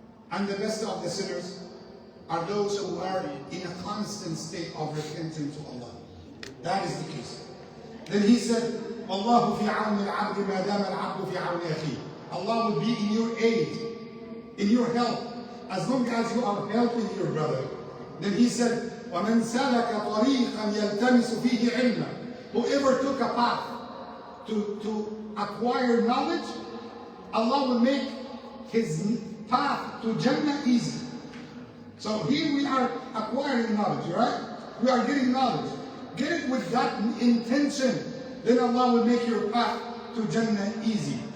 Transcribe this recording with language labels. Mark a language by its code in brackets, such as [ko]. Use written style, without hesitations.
[en] And the best of the sinners are those who are in a constant state of repentance to Allah. That is the case. Then he said, [ar] "Wallahu fi awni al-abd ma dama al-abd fi awni akhi." [en] Allah will be in your aid, in your help, as long as you are helping your brother. Then he said, [ar] وَمَنْ سَلَكَ طَرِيقًا يَلْتَمِسُ فِيهِ عِلْمًا. [en] Whoever took a path to acquire knowledge, Allah will make his path to Jannah easy. So here we are acquiring knowledge, right? We are getting knowledge. Get it with that intention. Then Allah will make your path to Jannah easy.